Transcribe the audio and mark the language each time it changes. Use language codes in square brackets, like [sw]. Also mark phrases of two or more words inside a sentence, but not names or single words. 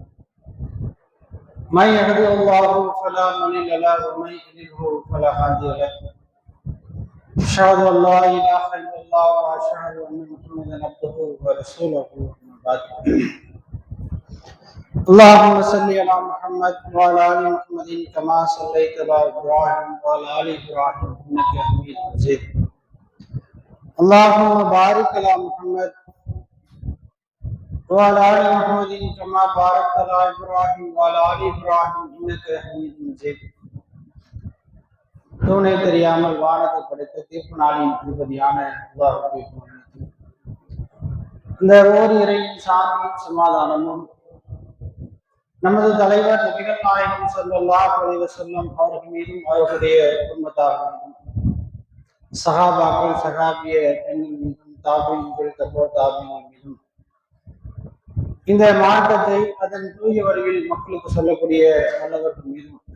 [ar] من يهده الله فلا مضل له ومن يضلل فلا هادي له أشهد أن لا إله إلا الله وأشهد أن محمدا عبده ورسوله أما بعد اللهم صل على محمد وعلى ال محمد كما صليت على ابراهيم وعلى ال ابراهيم انك حميد مجيد اللهم بارك على محمد وعلى ال محمد كما باركت على ابراهيم وعلى ال ابراهيم انك حميد مجيد [ta] தூணை தெரியாமல் வானத்தை படைத்த தீர்ப்பு நாளின் அதிபதியான அல்லாஹ்வுக்கு இந்த ஓர் இறையின் சாந்தியும் சமாதானமும் நமது தலைவர் நபிகள் நாயகம் [ar] صلى الله عليه وسلم [ta] அவர்கள் மீதும் அவர்களுடைய குடும்பத்தார்களும் சஹாபாக்கள் சஹாபிய பெண்கள் மீதும் தாபீன்கள் தாபீன்கள் மீதும் இந்த மார்க்கத்தை அதன் தூய வடிவில் மக்களுக்கு சொல்லக்கூடிய நல்லவர்கள் மீதும்